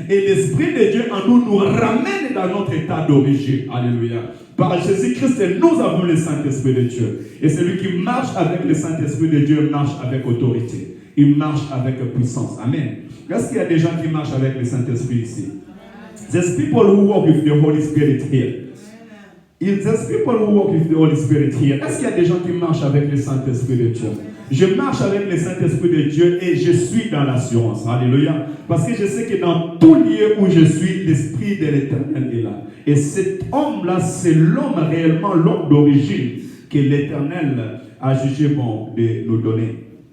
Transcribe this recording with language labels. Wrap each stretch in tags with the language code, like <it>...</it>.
<fr>Et l'Esprit de Dieu en nous ramène dans notre état d'origine. Alléluia. Par Jésus-Christ, nous avons le Saint-Esprit de Dieu. Et celui qui marche avec le Saint-Esprit de Dieu marche avec autorité. Il marche avec puissance. Amen. Est-ce qu'il y a des gens qui marchent avec le Saint-Esprit ici?</fr> <en>There's people who walk with the Holy Spirit here. There's people who walk with the Holy Spirit here.</en> <fr>Est-ce qu'il y a des gens qui marchent avec le Saint-Esprit de Dieu? Je marche avec le Saint-Esprit de Dieu et je suis dans l'assurance. Alléluia. Parce que je sais que dans tout lieu où je suis, l'Esprit de l'Éternel est là. Et cet homme-là, c'est l'homme réellement, l'homme d'origine que l'Éternel a jugé bon de nous donner.</fr>